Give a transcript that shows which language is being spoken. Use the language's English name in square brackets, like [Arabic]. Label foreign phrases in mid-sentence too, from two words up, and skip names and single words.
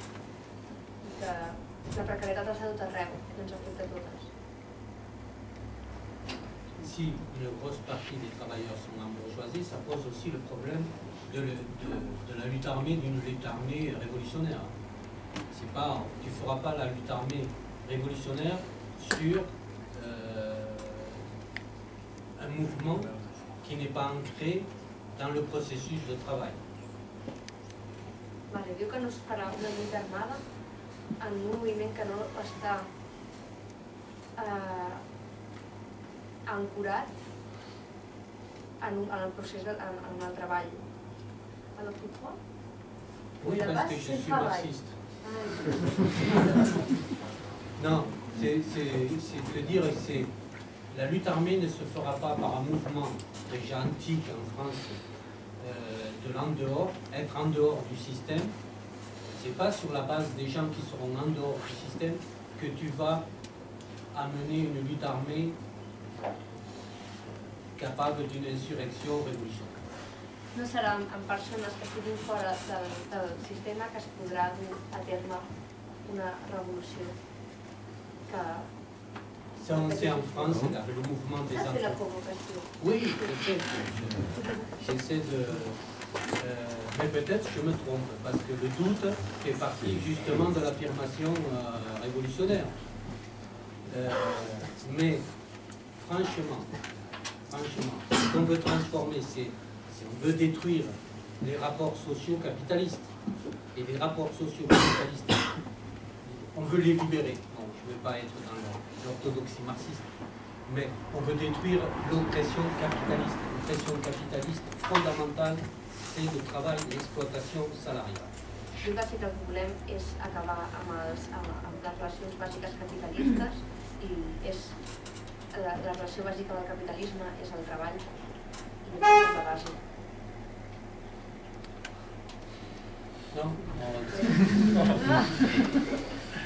[Catalan] I que la precarietat està a tot arreu i ens afecta a totes. [French] Si une grosse partie des travailleurs sont embourgeoisés, ça pose aussi le problème de la lutte armée, d'une lutte armée révolutionnaire. C'est pas, tu ne feras pas la lutte armée révolutionnaire sur un mouvement qui n'est pas ancré dans le processus de travail. [Catalan] Vale, diu que no es farà una lluita armada en un moviment que no està ancorat en el procés en el treball. [French] Alors pourquoi? Oui, parce que je suis marxiste. Non, c'est de dire que la lutte armée ne se fera pas par un mouvement déjà antique en France de l'en dehors, être en dehors du système. C'est pas sur la base des gens qui seront en dehors du système que tu vas amener une lutte armée capable d'une insurrection révolutionnaire. [Catalan] No serà amb persones que estiguin fora del sistema que es podrà dur a terme una revolució que... [French] Ça, on sait en France, le mouvement des Ça, c'est la entreprises. provocation. Oui, j'essaie de... mais peut-être je me trompe, parce que le doute fait partie justement de l'affirmation révolutionnaire. Mais franchement, ce qu'on veut transformer, si on veut détruire les rapports sociaux capitalistes, et les rapports sociaux capitalistes, on veut les libérer. Bon, je ne veux pas être dans l'orthodoxie marxiste, mais on veut détruire l'oppression capitaliste. L'oppression capitaliste fondamentale, c'est le travail et l'exploitation salariale. [Catalan] I bàsic el que volem és acabar amb les relacions bàsiques capitalistes i la relació bàsica del capitalisme és el treball i és la base. [French] Non?